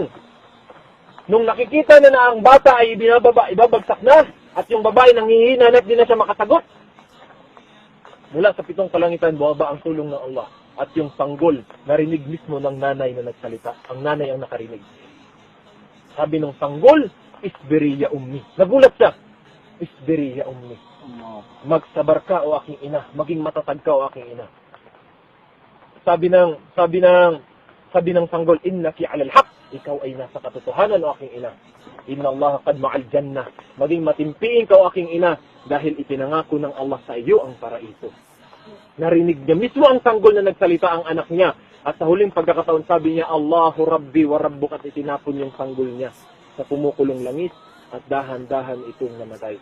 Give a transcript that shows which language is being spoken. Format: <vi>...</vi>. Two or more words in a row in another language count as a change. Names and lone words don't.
<tl>Nung nakikita na ang bata ay ibabagsak na, at yung babae nanghihina na at di na siya makasagot, mula sa 7 kalangitan, buwaba ang tulong ng Allah. At yung sanggol, narinig mismo ng nanay na nagsalita. Ang nanay ang nakarinig. Sabi ng sanggol,</tl> <ar>اصبري يا أمي.</ar> <tl>Nagulat siya.</tl> <ar>اصبري يا أمي.</ar> <tl>Magsabar ka o aking ina. Maging matatag ka o aking ina. Sabi ng sanggol,</tl> <ar>إنك على الحق.</ar> <tl>Ikaw ay nasa katotohanan o aking ina.</tl> <ar>إن الله قد مع الجنة.</ar> <tl>Maging matimpiin ka o aking ina dahil ipinangako ng Allah sa iyo ang paraiso. Narinig niya mismo ang sanggol na nagsalita ang anak niya. At sa huling pagkakataon sabi niya,</tl> <ar>الله ربي وربك,</ar> <tl>at itinapon yung sanggol niya sa pumukulong langis at dahan-dahan itong namatay.</tl>